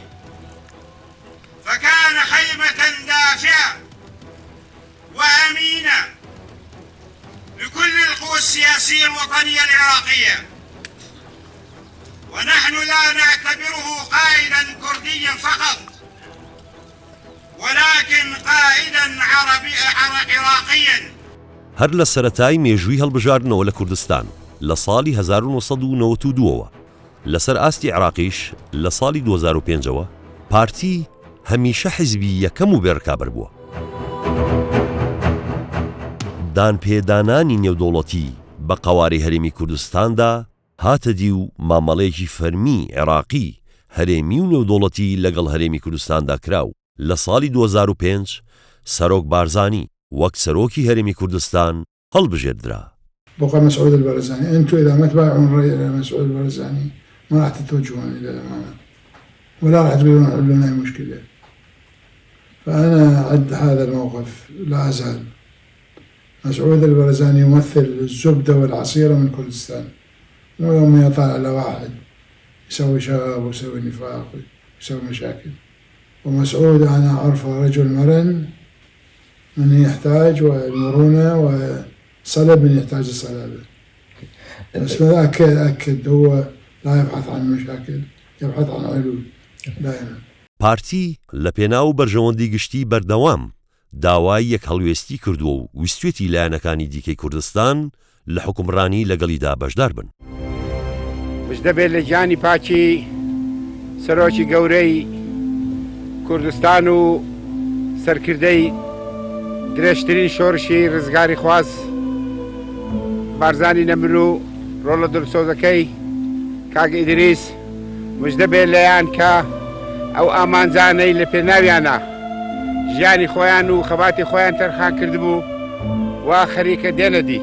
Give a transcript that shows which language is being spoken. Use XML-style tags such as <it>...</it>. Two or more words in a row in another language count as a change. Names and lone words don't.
<ar>فكان خيمة دافئة وأمينة لكل القوى السياسية الوطنية العراقية، ونحن لا نعتبره قائدا كرديا فقط ولكن قائدا عراقيا.</ar> <ckb>هەر لە سەرەتای مێژووی هەڵبژاردنەوە لە کوردستان لە ساڵی 1992ەوە لەسەر ئاستی عێراقیش لە ساڵی 2005ەوە پارتی هەمیشە حیزبی یەکەم و بێڕکابەر بووە. دانپێدانانی نێودەوڵەتی بە قەواری هەرێمی کوردستاندا هاتە دی و مامەڵەیەکی فەرمی عێراقی هەرێمی و نێودەوڵەتی لەگەڵ هەرێمی کوردستاندا کراو. لە ساڵی 2005 سەرۆک بارزانی وەک سەرۆکی هەرێمی کوردستان هەڵبژێردرا.</ckb> <ar>بقى مسعود البارزاني، أنتم إذا ما تبايعون الرأي إلى مسعود البارزاني ما راح تتوجهون إلى الأمانة ولا راح تقولون حلونا أي مشكلة. فأنا عد هذا الموقف لا أزال. مسعود البارزاني يمثل الزبدة والعصيرة من كردستان، مو يوم يطلع على واحد يسوي شغب ويسوي نفاق ويسوي مشاكل. ومسعود أنا أعرفه رجل مرن من يحتاج والمرونة وصلب من يحتاج الصلابة. بس ما أكد هو لا يبحث عن مشاكل، يبحث عن علول دائما.</ar> <ckb>پارتی لە پێناو بەرژەوەندی گشتی بەردەوام داوای یەک هەڵوێستی کردووە و ویستوێتی لایەنەکانی دیکەی کوردستان لە حکومڕانی لەگەڵیدا بەشدار بن. مژدە بێت لە گیانی پاکی سەرۆکی گەورەی کوردستان و سەرکردەی درێژترین شۆڕشی ڕزگاری خواست بارزانی نەمر و ڕۆڵە دڵسۆزەکەی کاک ئیدریس مژدە بێت لەیان کە ئەو ئامانجانەی لە پێناویانە ژیانی خۆیان و خەباتی خۆیان تەرخان کردبوو وا خەریکە دێنە دی.</ckb>